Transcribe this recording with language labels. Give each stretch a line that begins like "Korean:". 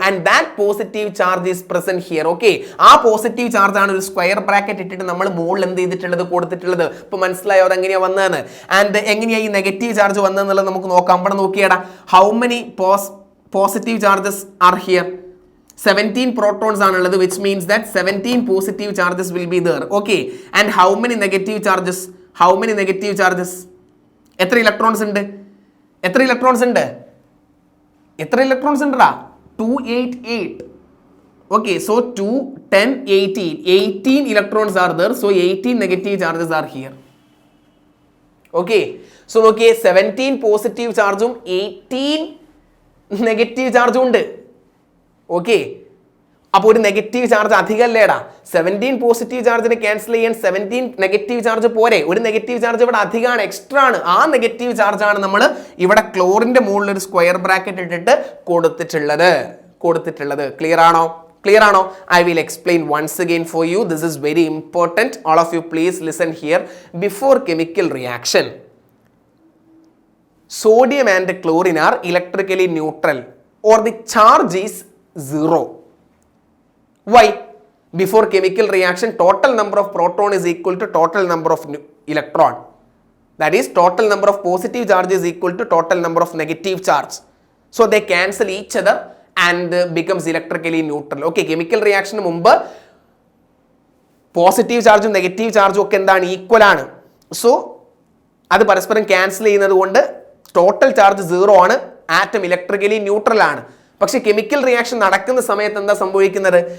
English: And that positive charge is present here.
Malayalam: Okay, ആ positive charge ആണ് ഒരു square bracket ഇട്ടിട്ട് നമ്മൾ മുകളിൽ എന്ത് ചെയ്തിട്ടുള്ളത്? കൊടുത്തിട്ടുള്ളത്. ഇപ്പൊ മനസ്സിലായോ അത് എങ്ങനെയാ വന്നതെന്ന്? ആൻഡ് എങ്ങനെയാ ഈ നെഗറ്റീവ് ചാർജ് വന്നതെന്നുള്ളത് നമുക്ക് നോക്കാം. ഇവിടെ നോക്കിയാടാ,
English: How many positive charges are here? 17 protons
Malayalam: ആണുള്ളത്,
English: which means that 17 positive charges will be there. Okay, and how many negative charges? How many negative charges?
Malayalam: എത്ര ഇലക്ട്രോൺസ് ഉണ്ട്? എത്ര ഇലക്ട്രോൺസ് ഉണ്ട്? എത്ര ഇലക്ട്രോൺസ് ഉണ്ടടാ?
English: 288. Okay, so 2, 10, 18. 18 electrons are there, so 18 negative charges are here.
Malayalam: Okay, so നോക്കിയേ, 17 positive ചാർജും 18 negative ചാർജും ഉണ്ട്. ഓക്കെ, അപ്പോൾ ഒരു നെഗറ്റീവ് ചാർജ് അധികമല്ലേടാ? 17 പോസിറ്റീവ് ചാർജിനെ ക്യാൻസൽ ചെയ്യാൻ 17 നെഗറ്റീവ് ചാർജ് പോരെ? ഒരു നെഗറ്റീവ് ചാർജ് ഇവിടെ അധികമാണ്, എക്സ്ട്രാ ആണ്. ആ നെഗറ്റീവ് ചാർജ് ആണ് നമ്മൾ ഇവിടെ ക്ലോറിന്റെ മുകളിൽ ഒരു സ്ക്വയർ ബ്രാക്കറ്റ് ഇട്ടിട്ട് കൊടുത്തിട്ടുള്ളത്. ക്ലിയർ ആണോ? ക്ലിയർ ആണോ?
English: I will explain once again for you. This is very important. All of you please listen here. Before chemical reaction, sodium and chlorine are electrically neutral or the charge is 0. Why? Before chemical reaction, total number of proton is equal to total number of electron. That is, total number of positive charge is equal to total number of negative charge. So they cancel each other and becomes electrically neutral.
Malayalam: Okay, chemical reaction മുമ്പ് positive ചാർജും negative ചാർജും ഒക്കെ എന്താണ്? Equal ആണ്. So അത് പരസ്പരം cancel ചെയ്യുന്നത് കൊണ്ട് ടോട്ടൽ ചാർജ് 0 ആണ്. ആറ്റം ഇലക്ട്രിക്കലി ന്യൂട്രൽ ആണ്. പക്ഷെ കെമിക്കൽ റിയാക്ഷൻ നടക്കുന്ന സമയത്ത് എന്താ സംഭവിക്കുന്നത്?